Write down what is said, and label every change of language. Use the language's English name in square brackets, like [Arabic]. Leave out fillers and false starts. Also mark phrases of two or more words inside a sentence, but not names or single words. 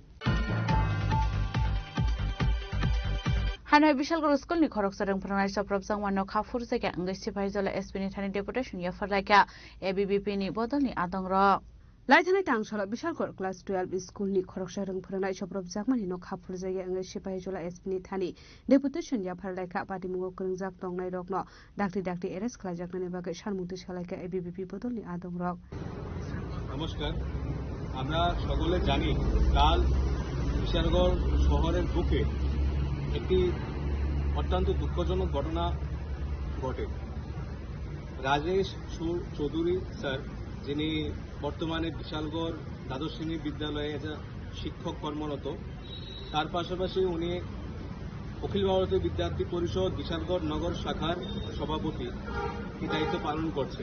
[Kok Borok] Hanoi Bishalgarh School ni khorok sarang pranai saprab sangwano khafur sega angai sipai jola SP ni thani deputation ya farlaika ABBP ni bodol ni adongro. Laithanai tangsola Bishalgarh class 12 school ni khorok sarang pranai saprab sangmani no khafur sega angai sipai jola SP ni thani deputation ya farlaika patimungo kringjak tongnai rokno dakti arrest khlajak nani bagai sarmukti salaika ABBP bodol ni adongro. [Bangla] নমস্কার, আমরা সকলে জানি কাল বিশালগড় শহরের বুকে একটি অত্যন্ত দুঃখজনক ঘটনা ঘটে। রাজেশ চৌধুরী স্যার, যিনি বর্তমানে বিশালগড় দ্বাদশ শ্রেণী বিদ্যালয়ে শিক্ষক কর্মরত, তার পাশাপাশি উনি অখিল ভারতীয় বিদ্যার্থী পরিষদ বিশালগড় নগর শাখার সভাপতি এই দায়িত্ব পালন করছে।